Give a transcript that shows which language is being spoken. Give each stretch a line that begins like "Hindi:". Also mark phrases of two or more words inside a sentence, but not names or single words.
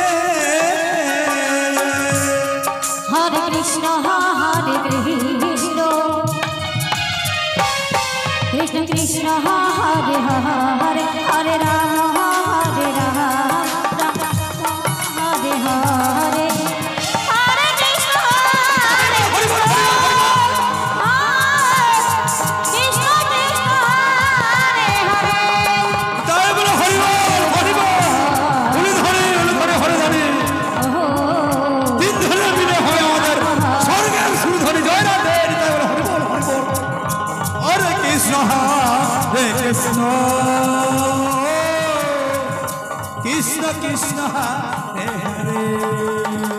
Sanskrit: Hare Krishna Hare Krishna Krishna Krishna Hare Hare Hare Rama Hare Rama Hare Hare Hare Krishna Hare Krishna Krishna Krishna Hare Hare
Bangla: তাই বলে হরি বল হরি বল হরি ধরে হরে ধরে তিন ধরে মিলে হবে আমাদের স্বর্গের সুর ধরে জয় রাধে তাই বলে হরি বল হরে কৃষ্ণ কৃষ্ণ কৃষ্ণ হরে হরে